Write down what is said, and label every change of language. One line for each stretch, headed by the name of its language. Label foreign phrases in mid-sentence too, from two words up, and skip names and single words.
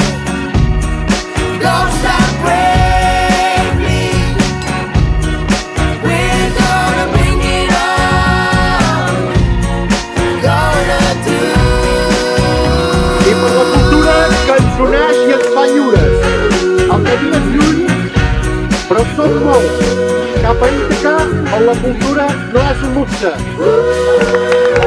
English: Go stop bravely. We're gonna bring it on. Gonna do.
Catalan: I per la cultura que ens uneix i ens fa lliures. El camí és lluny, però som molts. Cap a Ítaca, on la cultura no és un luxe.